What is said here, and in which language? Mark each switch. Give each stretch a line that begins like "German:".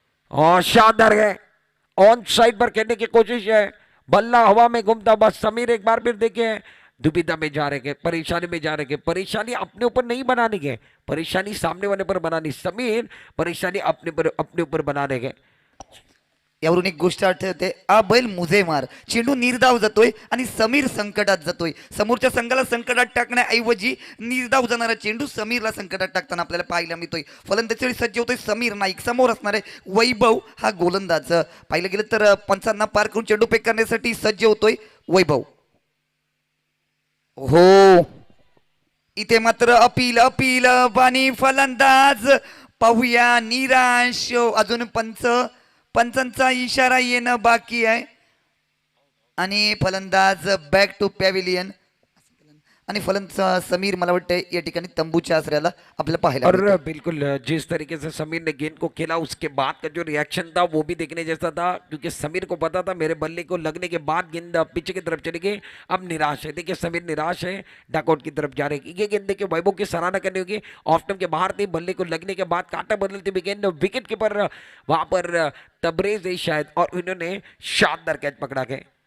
Hindi: और शानदार है. ऑन साइड पर खेलने की कोशिश है. बल्ला हवा में घूमता हुआ समीर एक बार फिर देखे दुविधा में जा रहे हैं, परेशानी में जा रहे हैं. परेशानी अपने ऊपर नहीं बनाने के, परेशानी सामने वाले पर बनानी. समीर परेशानी अपने ऊपर बनाने के.
Marathi: यावरून एक गोष्ट आठवते.
Hindi: आ बैल मुझे मार.
Marathi: चेंडू निर्धाव जातोय आणि समीर संकटात जातोय. समोरच्या संघाला संकटात टाकण्याऐवजी निर्धाव जाणारा चेंडू समीरला संकटात टाकताना आपल्याला पाहायला मिळतोय. फलंदाजी सज्ज होतोय समीर नाईक. समोर असणार आहे वैभव हा गोलंदाज. पाहिलं गेलं तर 55 पार करून चेंडू फेक करण्यासाठी सज्ज होतोय वैभव. हो इथे मात्र अपील अपील पाणी फलंदाज पाहूया निराश. अजून पंचांचा इशारा येणं बाकी आहे आणि फलंदाज बॅक टू पॅव्हिलियन. आणि फलंदाज समीर मला वाटतं या ठिकाणी तंबूच्या आसऱ्याला आपल्याला पाहायला
Hindi: और
Marathi: मिळतोय.
Hindi: बिल्कुल जिस तरीके से समीर ने गेंद को खेला उसके बाद का जो रिएक्शन था वो भी देखने जैसा था, क्योंकि समीर को पता था मेरे बल्ले को लगने के बाद गेंद पीछे की तरफ चली गई। अब निराश है, देखिए समीर निराश है, डकआउट की तरफ जा रहे हैं। ये गेंद देखिए वैभव की सराहना करनी होगी, ऑफ स्टंप के बाहर थी, बल्ले को लगने के बाद कांटा बदलती हुई गेंद विकेट कीपर वहां पर तबरेज है शायद, और इन्होंने शानदार कैच पकड़ा गया।